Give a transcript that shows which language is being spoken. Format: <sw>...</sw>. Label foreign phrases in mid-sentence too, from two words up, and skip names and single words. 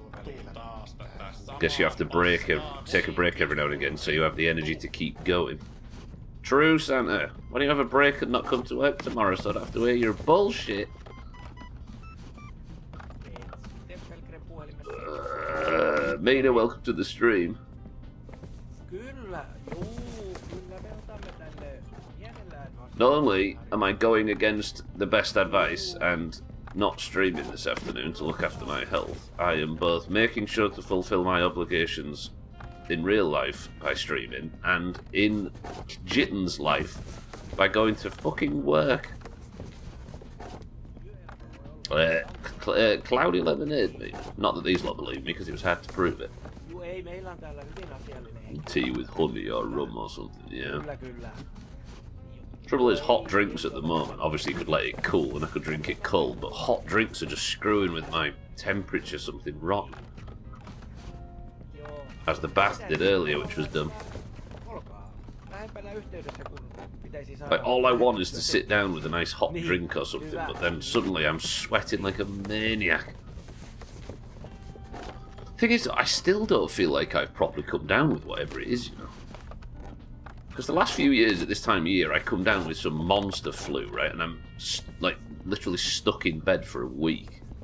<en>Guess you have to take a break every now and again so you have the energy to keep going. True, Santa. Why don't you have a break and not come to work tomorrow so I don't have to hear your bullshit? Mina, welcome to the stream.</en> <fi>Kyllä, kyllä me otamme tänne mielellään.</fi> <en>Not only am I going against the best advice and not streaming this afternoon to look after my health, I am both making sure to fulfill my obligations in real life by streaming and in Jitten's life by going to fucking work. Cloudy lemonade, mate. Not that these lot believe me, because it was hard to prove it.</en> <fi>Ei, meillä on täällä hyvin asiallinen henki.</fi> <en>Tea with honey or rum or something, yeah.</en> <fi>Kyllä, kyllä.</fi> <en>Trouble is, hot drinks at the moment, obviously you could let it cool and I could drink it cold, but hot drinks are just screwing with my temperature, something rotten.</en> <fi>Joo.</fi> <en>As the bath did earlier, which was dumb.</en> <fi>Olkaa lähempänä yhteydessä, kun pitäisi saada...</fi> <en>Like, all I want is to sit down with a nice hot drink or something, but then suddenly I'm sweating like a maniac. Thing is, I still don't feel like I've properly come down with whatever it is, you know. Because the last few years at this time of year, I come down with some monster flu, right, and I'm like literally stuck in bed for a week.</en>